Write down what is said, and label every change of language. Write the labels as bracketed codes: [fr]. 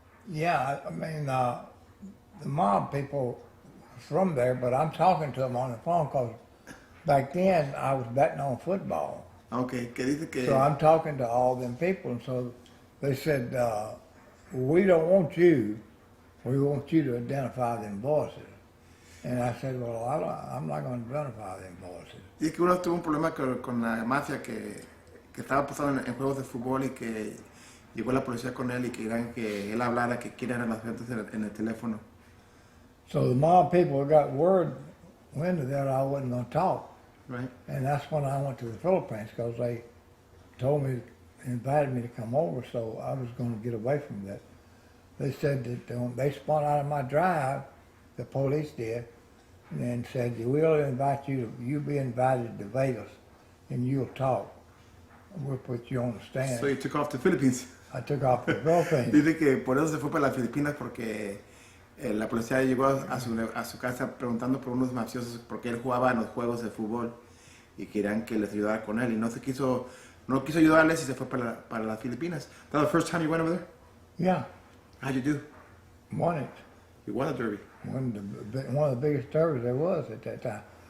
[en] Yeah, I mean, the mob people from there, but I'm talking to them on the phone because back then I was betting on football. [es] Aunque que dice que... [en] So I'm talking to all them people, and so they said, we don't want you. We want you to identify them voices. And I said, well, I'm not going to identify them voices. [es] Dice que uno tuvo un problema con la mafia que estaba pasando en juegos de fútbol y que llegó la policía con él y querían que él hablara, que quién eran las gentes en el teléfono. [en] So the mob people got word wind of that I wasn't going to talk. Right. And that's when I went to the Philippines, because they told me, invited me to come over, so I was going to get away from that. They said that they spun out of my drive, the police did, and said, we'll invite you, you'll be invited to Vegas, and you'll talk. We'll put you on the stand. So you took off to Philippines. I took off to the Philippines. [es] Dice que por eso se fue para las Filipinas porque la policía llegó a su casa preguntando por unos mafiosos porque él jugaba en los juegos de fútbol y querían que les ayudara con él y no quiso ayudarles y se fue para las Filipinas. [en] That was the first time you went over there? Yeah, How'd you do? won it. You won the Derby. One of the biggest derbies there was at that time.